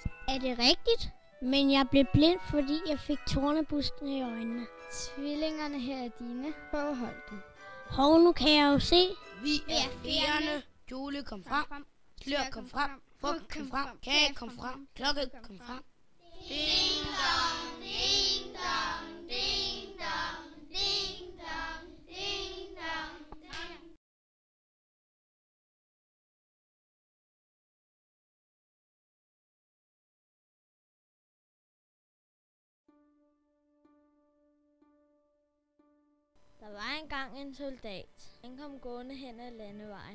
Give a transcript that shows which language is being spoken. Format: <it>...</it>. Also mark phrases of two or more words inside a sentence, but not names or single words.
<da>Er det rigtigt? Men jeg blev blind, fordi jeg fik tornebusken i øjnene. Tvillingerne her er dine. Prøv at holde dem. Hov, nu kan jeg jo se. Vi er fjerne. Jule kom frem. Slør kom frem. Frugt kom frem. Kage kom frem. Klokke kom frem. Ding dong, ding dong, ding dong, ding dong, ding dong, ding. Der var engang en soldat. Han kom gående hen ad landevejen.</da>